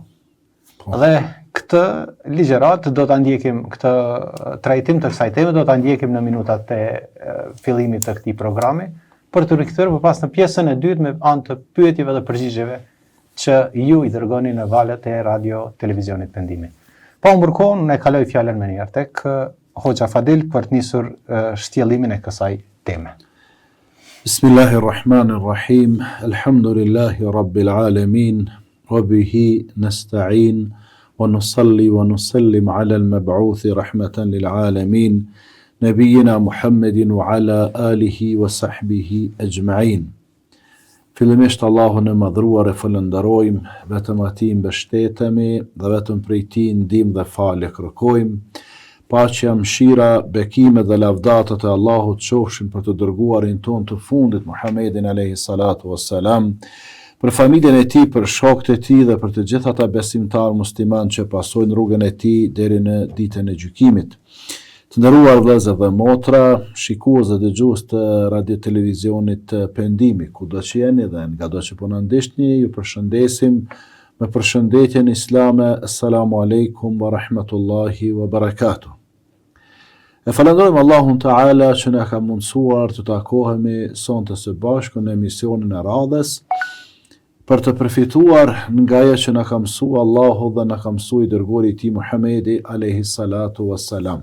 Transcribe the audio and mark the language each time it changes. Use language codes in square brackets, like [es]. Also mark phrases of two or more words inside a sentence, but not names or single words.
[sq] Dhe këtë ligjërat do ta ndjekim, këtë trajtim të kësaj teme do ta ndjekim në minutat e fillimit të këtij programi, për të rikthyer më pas në pjesën e dytë me anë të pyetjeve dhe përgjigjeve që ju i dërgoni në valët e Radio Televizionit Pendimi. Pa humbur kohën, ne kaloj fjalën më njëherë tek hoxha Fadil për të nisur shtjellimin e kësaj teme. [ar] بسم الله الرحمن الرحيم. الحمد لله رب العالمين وبه نستعين ونصلي ونسلم على المبعوث رحمة للعالمين. نبينا محمد وعلى آله وصحبه أجمعين. [sq] Fillimisht Allahun e madhruar e falenderojmë, vetëm atij mbështetemi dhe vetëm prej tij ndihmë dhe falje kërkojmë. Paqja, mëshira, bekimet dhe lavdatat e Allahut qofshin për të dërguarin ton të fundit Muhammedin [ar] عليه الصلاة والسلام, [sq] për familjen e tij, për shokët e tij dhe për të gjithë ata besimtar musliman që pasojnë rrugën e tij deri në ditën e gjykimit. Të nderuar vëllezër dhe motra, shikues dhe dëgjues të Radio Televizionit Pendimi, kudo që jeni dhe ngado që po na ndiqni, ju përshëndesim me përshëndetjen islame. [ar] السلام عليكم ورحمة الله وبركاته. [sq] E falenderojmë Allahun Teala që na ka mundësuar të takohemi sonte së bashku në emisionin e radhës për të përfituar nga ajo që na ka mësuar Allahu dhe na ka mësuar i dërguari i tij Muhamedi [ar] عليه الصلاة والسلام.